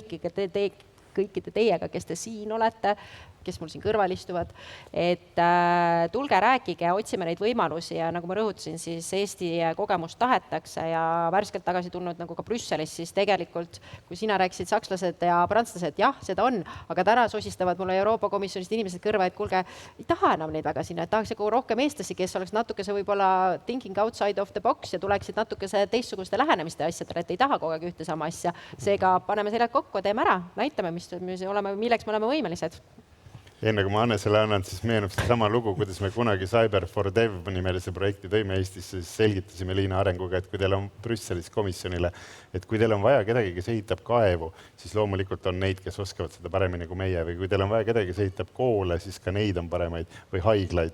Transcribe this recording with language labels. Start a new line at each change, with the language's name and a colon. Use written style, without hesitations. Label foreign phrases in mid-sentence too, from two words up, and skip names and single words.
Estonian: kõikide teiega, kes te siin olete, kes mul siin kõrval istuvad, et tulge rääkige, otsime neid võimalusi ja nagu ma rõhutasin, siis Eesti kogemust tahetakse ja värskelt tagasi tulnud nagu ka Brüsselis, siis tegelikult, kui sina rääkisid sakslased ja prantslased, jah, seda on, aga täna sosistavad mulle Euroopa Komisjonist inimesed kõrva, et kuulge, ei taha enam neid väga sinna, et tahaks rohkem eestlasi, kes oleks natukese võib-olla
English: thinking outside of the box
Estonian: ja tuleksid natukese teistsuguste lähenemiste asjadele, et ei taha kogu aeg ühte sama asja. Seega paneme seljad kokku, teeme ära, näitame, milleks me oleme võimelised. Enne kui ma Annesele annan, siis meenub sama lugu, kuidas me kunagi Cyber for Dev nimelise projekti tõime Eestisse, siis selgitasime Liina Arenguga, et kui teil on Brüsselis komisjonile, et kui teil on vaja kedagi, kes ehitab kaevu, siis loomulikult on neid, kes oskavad seda paremini kui meie, või kui teil on vaja kedagi, kes ehitab koole, siis ka neid on paremaid või haiglaid.